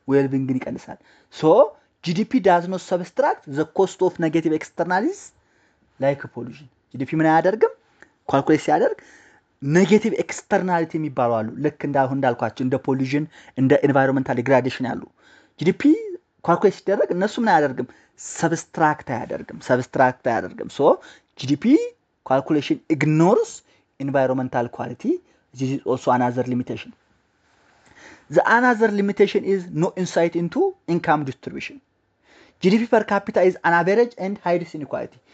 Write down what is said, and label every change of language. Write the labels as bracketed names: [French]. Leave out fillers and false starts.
[English] well-being [Amharic] ይቀንሳል። ሶ [English] GDP does not subtract the cost of negative externalities like pollution. [Amharic] GDP ምን አያደርግም? ካልኩሌት ሲያደርግ ኔጌቲቭ ኤክስተርናሊቲ የሚባሉ አሉ። ልክ እንዳልኳቸው እንደ ፖሊዥን እንደ ኢንቫይሮንመንታል ዲግራዴሽን ያሉ ጂዲፒ ካልኩሌት ሲደረግ እነሱ ምን አያደርግም? [English] ሰብስትራክት [Amharic] አያደርግም። [English] ሶ ጂዲፒ ካልኩሌሽን ኢግኖርስ ኢንቫይሮንመንታል ኳሊቲ. this is also another limitation. The another limitation is no insight into income distribution. GDP per capita is an average and high inequality.